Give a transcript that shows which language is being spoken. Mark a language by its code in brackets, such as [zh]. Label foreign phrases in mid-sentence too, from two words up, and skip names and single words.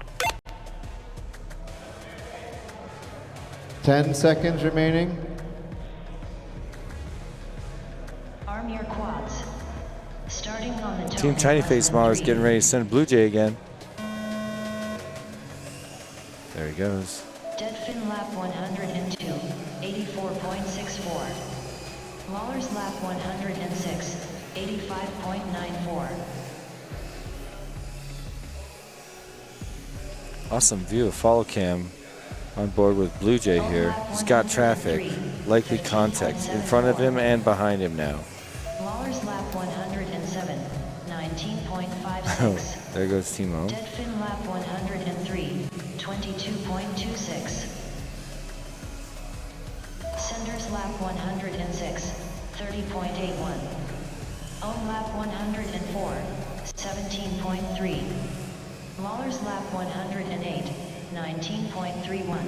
[en] 10 seconds remaining. Arm your quads. Starting on the Team tone Tiny in less Face than Mars 3. getting ready to send Blue Jay again. There he goes. Deadfin lap 102, 84.64. Lawler's lap 106, 85.94. Awesome view of follow cam on board with Blue Jay here. He's got traffic, likely contact in front of him and behind him now. Lawler's lap 107, Oh, 19.56. there goes Timo. Deadfin lap 103, 22.26. Senders lap 106, 30.81. Ohm lap 104, 17.3. Lawler's lap 108, 19.31.